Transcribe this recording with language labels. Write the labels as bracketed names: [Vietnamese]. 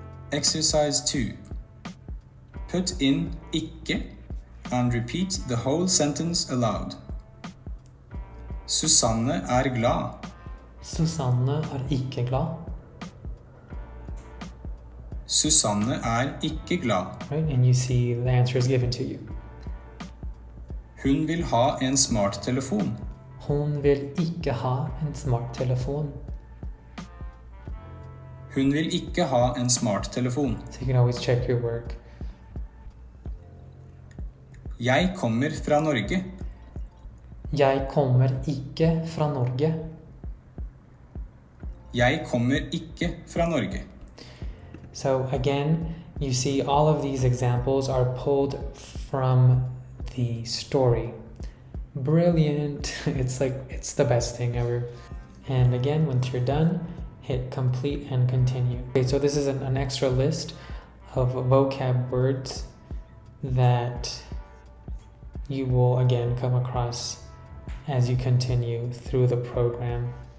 [English] Exercise 2. Put in ikke and repeat the whole sentence aloud. [Norwegian] Susanne er glad. Susanne er ikke glad. Susanne er ikke glad. [English] Right, and you see the answer is given to you. [Norwegian] Hun vil ha en smarttelefon. Hun vil ikke ha en smarttelefon. Hun vil ikke ha en smarttelefon. [English] So you can always check your work. [Norwegian] Jeg kommer fra Norge. Jeg kommer ikke fra Norge. Jeg kommer ikke fra Norge. [English] So again, you see all of these examples are pulled from the story. Brilliant. It's the best thing ever. And again, once you're done, hit complete and continue. Okay, so this is an extra list of vocab words that you will again come across as you continue through the program.